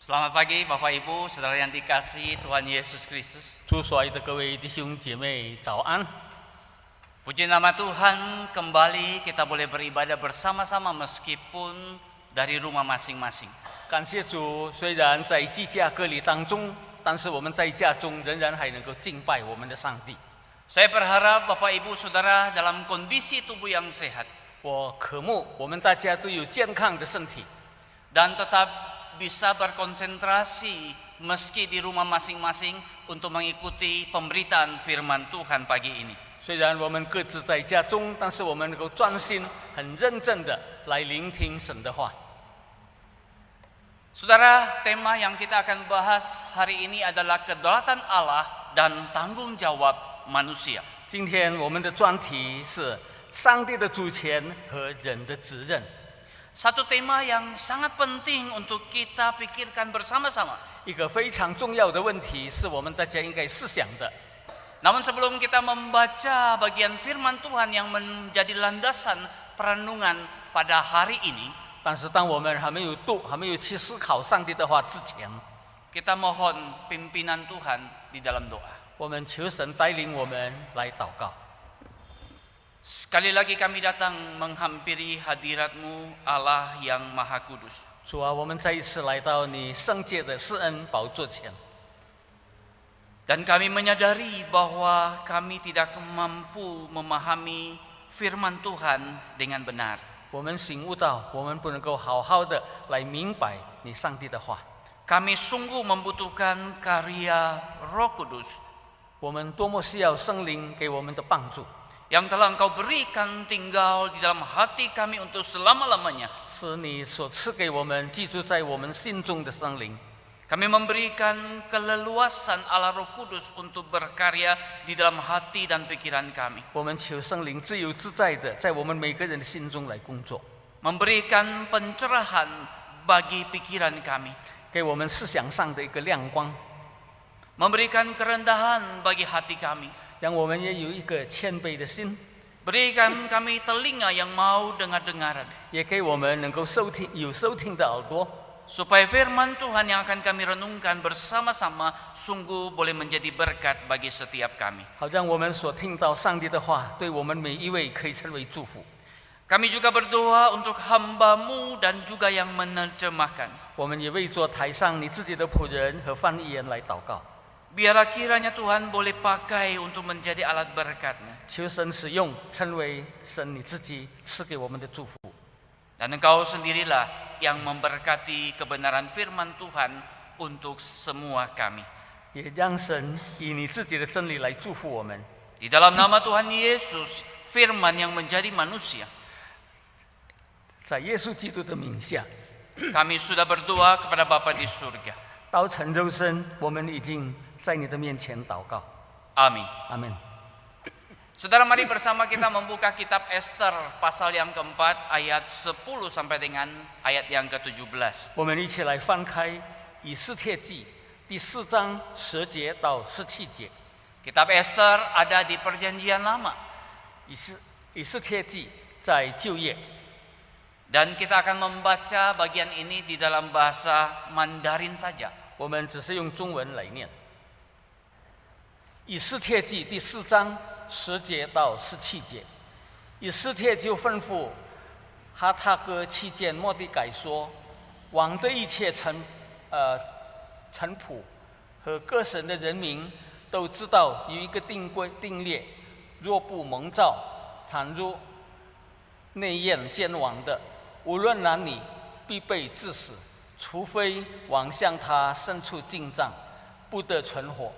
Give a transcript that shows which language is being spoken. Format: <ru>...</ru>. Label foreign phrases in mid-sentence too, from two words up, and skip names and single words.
<id>Selamat pagi Bapak Ibu, Saudara yang dikasihi Tuhan Yesus Kristus.</id> <zh>主所爱的各位弟兄姐妹，早安！</zh> <id>Puji nama Tuhan, kembali kita boleh beribadah bersama-sama meskipun dari rumah masing-masing.</id> <zh>感谢主，虽然在居家隔离当中，但是我们在家中仍然还能够敬拜我们的上帝。</zh> <id>Saya berharap Bapak Ibu Saudara dalam kondisi tubuh yang sehat</id> <zh>我渴慕我们大家都有健康的身体，</zh> <id>dan tetap bisa berkonsentrasi meski di rumah masing-masing untuk mengikuti pemberitaan firman Tuhan pagi ini.</id> <zh>虽然我们各自在家中，但是我们能够专心、很认真的来聆听神的话。</zh> <id>Saudara, tema yang kita akan bahas hari ini adalah kedaulatan Allah dan tanggung jawab manusia.</id> <zh>今天我们的专题是上帝的主权和人的责任。</zh> <id>Satu tema yang sangat penting untuk kita pikirkan bersama-sama.</id> <zh>一个非常重要的问题是我们大家应该思想的。</zh> <id>Namun sebelum kita membaca bagian firman Tuhan yang menjadi landasan perenungan pada hari ini,</id> <zh>但是当我们还没有去思考上帝的话之前，</zh> <id>kita mohon pimpinan Tuhan di dalam doa.</id> <zh>我们求神带领我们来祷告。</zh> <id>Sekali lagi kami datang menghampiri hadirat-Mu Allah yang Maha Kudus.</id> <zh>主啊，我们再一次来到你圣洁的施恩宝座前，</zh> <id>Dan kami menyadari bahwa kami tidak mampu memahami firman Tuhan dengan benar.</id> <zh>我们醒悟到，我们不能够好好的来明白你上帝的话。</zh> <id>Kami sungguh membutuhkan karya Roh Kudus</id> <zh>我们多么需要圣灵给我们的帮助，</zh> <id>yang telah Engkau berikan tinggal di dalam hati kami untuk selama-lamanya.</id> <zh>是你所赐给我们居住在我们心中的圣灵。</zh> <id>Kami memberikan keleluasan Allah Roh Kudus untuk berkarya di dalam hati dan pikiran kami.</id> <zh>我们求圣灵自由自在的在我们每个人的心中来工作，</zh> <id>Memberikan pencerahan bagi pikiran kami.</id> <zh>给我们思想上的一个亮光，</zh> <id>Memberikan kerendahan bagi hati kami.</id> <zh>让我们也有一个谦卑的心，</zh> <id>Berikan kami telinga yang mau dengar-dengaran.</id> <zh>也给我们能够有收听的耳朵，</zh> <id>Supaya firman Tuhan yang akan kami renungkan bersama-sama sungguh boleh menjadi berkat bagi setiap kami.</id> <zh>好让我们所听到上帝的话，对我们每一位可以成为祝福。</zh> <id>Kami juga berdoa untuk hamba-Mu dan juga yang menerjemahkan.</id> <zh>我们也为做台上你自己的仆人和翻译员来祷告，</zh> <id>Biarlah kiranya Tuhan boleh pakai untuk menjadi alat berkat-Mu.</id> <zh>求神使用，成为神你自己赐给我们的祝福。</zh> <id>Dan Engkau sendirilah yang memberkati kebenaran firman Tuhan untuk semua kami.</id> <zh>也让神以你自己的真理来祝福我们。</zh> <id>Di dalam nama Tuhan Yesus, firman yang menjadi manusia,</id> <zh>在耶稣基督的名下，</zh> <id>kami sudah berdoa kepada Bapa di surga.</id> <zh>道成肉身，我们已经在你的面前祷告。</zh> <id>Amin.</id> <zh>阿门。</zh> <id>Saudara, mari bersama kita membuka kitab Ester pasal yang keempat ayat 10 sampai dengan ayat yang ke-17.</id> <zh>我们一起来翻开以斯帖记第4章10节到17节。</zh> <id>Kitab Ester ada di Perjanjian Lama</id> <zh>以斯帖记在旧约，</zh> <id>dan kita akan membaca bagian ini di dalam bahasa Mandarin saja.</id> <zh>我们只是用中文来念。以斯帖记第4章10节到17节，以斯帖就吩咐哈塔哥期间末底改说：王的一切臣仆和各省的人民都知道有一个定例，若不蒙召，倘若内宴奸王的，无论男女，必被致死，除非王向他伸出禁杖，不得存活。</zh>